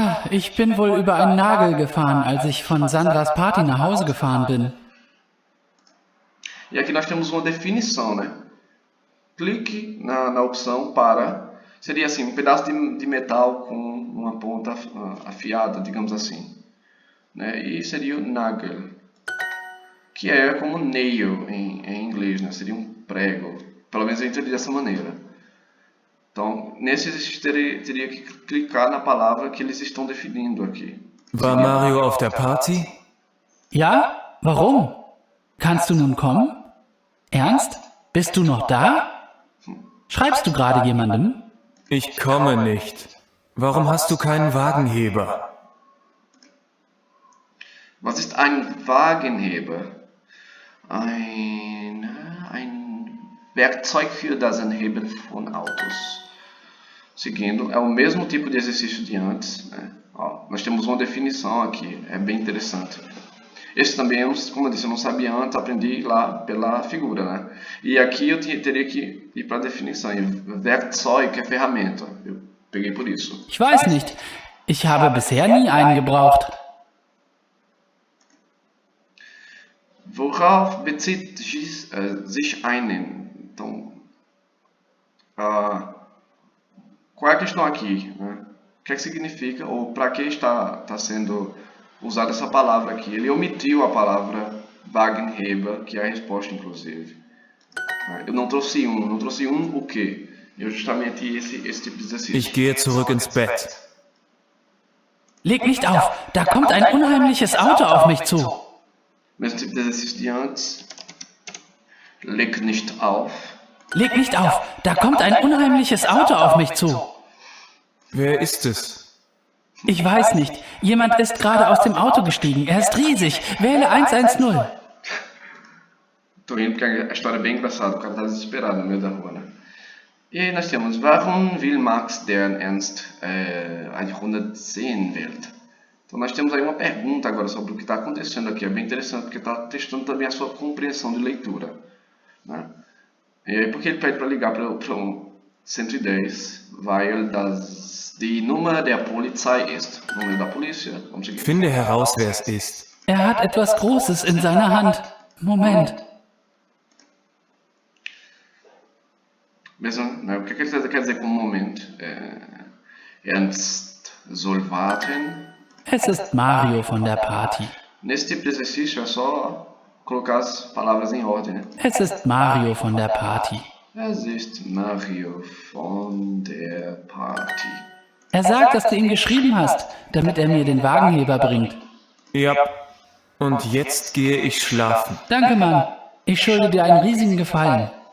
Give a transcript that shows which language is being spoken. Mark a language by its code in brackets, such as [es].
[de] Ich bin wohl über einen Nagel gefahren, als ich von Sandras Party nach Hause gefahren bin. [pt] E aqui nós temos uma definição, né? Clique na opção para... Seria assim, um pedaço de metal com uma ponta afiada, digamos assim, né? E seria o nagel, que é como nail em inglês, né? Seria um prego. Pelo menos eu entendi dessa maneira. Então, nesse exercício teria que clicar na palavra que eles estão definindo aqui. [de] War Mario auf der Party? Ja? Warum? Kannst du nun kommen? Ernst? Bist du noch da? Schreibst du gerade jemandem? Ich komme nicht. Warum hast du keinen Wagenheber? Was ist ein Wagenheber? Ein Werkzeug für das Anheben von Autos. [pt] Seguindo, é o mesmo tipo de exercício de antes, né? Nós temos uma definição aqui, é bem interessante. Esse também, como eu disse, eu não sabia antes, aprendi lá pela figura, né? E aqui eu teria que ir para a definição. Werkzeug é ferramenta. Eu peguei por isso. [de] Ich weiß nicht. Ich habe bisher nie einen gebraucht. Worauf bezieht sich einen? [pt] Então, qual é a questão aqui, né? O que é que significa, ou para que está sendo usada essa palavra aqui? Ele omitiu a palavra Wagenheber, que é a resposta, inclusive. Eu não trouxe um o quê? E é justamente esse tipo de exercício. [de] Ich gehe zurück ins Bett. Leg nicht auf, da kommt ein unheimliches Auto auf mich zu. [pt] Mesmo tipo de exercício de antes. [de] Leg nicht auf. Leg nicht auf, da kommt ein unheimliches Auto auf mich zu. Wer ist es? Ich weiß nicht, jemand ist gerade aus dem Auto gestiegen, er ist riesig, wähle 110. [pt] Tô rindo porque a história é bem engraçada, o cara tá desesperado no meio da rua, né? E aí nós temos, [de] warum will Max deren Ernst eine 110 Welt? [pt] Então nós temos aí uma pergunta agora sobre o que está acontecendo aqui, é bem interessante porque está testando também a sua compreensão de leitura, né? E aí por que ele pede para ligar para um 110? [de] Weil das die Nummer der Polizei ist. [pt] Número da polícia. Vamos seguir. [de] Finde heraus, wer es ist. Er hat etwas Großes in seiner Hand. Moment. [pt] Mesmo, né? O que ele quer dizer com momento? [de] Ernst soll warten. Es ist Mario von der Party. [pt] Nesse tipo de exercício é só colocar as palavras em ordem, né? [de] Es ist Mario von der Party. Es ist Mario von der Party. Er sagt, dass du ihm geschrieben hast, damit er mir den Wagenheber bringt. Ja. Und jetzt gehe ich schlafen. Danke, Mann. Ich schulde dir einen riesigen Gefallen.